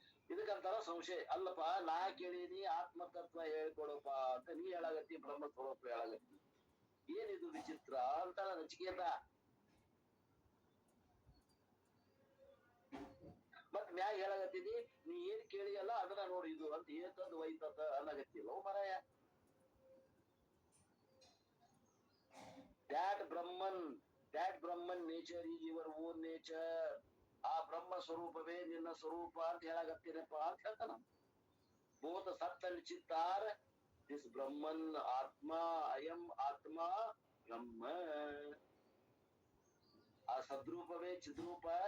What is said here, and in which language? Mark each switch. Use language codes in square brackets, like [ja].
[kn] ಇದಕ್ಕಂತಾರ ಸಂಶಯ. ಅಲ್ಲಪ್ಪ, ನಾ ಕೇಳೀನಿ ಆತ್ಮತತ್ವ ಹೇಳ್ಕೊಡಪ್ಪ ಅಂತ ನೀ ಹೇಳಾಗತ್ತಿ ಬ್ರಹ್ಮ ಸ್ವರೂಪ ಹೇಳಾಗತ್ತಿ. ಏನಿದು ವಿಚಿತ್ರ ಅಂತ ನಚಿಕೇತ. ಮತ್ ಮ್ಯಾಗ ಹೇಳಾಗತ್ತಿದಿ ನೀ ಏನ್ ಕೇಳಿಯಲ್ಲ ಅದನ್ನ ನೋಡಿ ಇದು ಅಂತ ಏತದ್ ವೈತತ ಅನ್ನಗತ್ತಿಲ್ಲ ಮರಾಯ. [en] that Brahman nature is your own nature. [kn] ಆ ಬ್ರಹ್ಮ ಸ್ವರೂಪವೇ ನಿನ್ನ ಸ್ವರೂಪ ಅಂತ ಹೇಳಾಗತ್ತೀನಪ್ಪ ಅಂತ ಹೇಳ್ತಾನ. ಬೋಧ ಸತ್ತ ಚಿತ್ತಾರ ದಿಸ್ ಬ್ರಹ್ಮನ್ ಆತ್ಮ, ಅಯಂ ಆತ್ಮ ಬ್ರಹ್ಮ. ಆ ಸದ್ರೂಪವೇ ಚಿದ್ರೂಪ,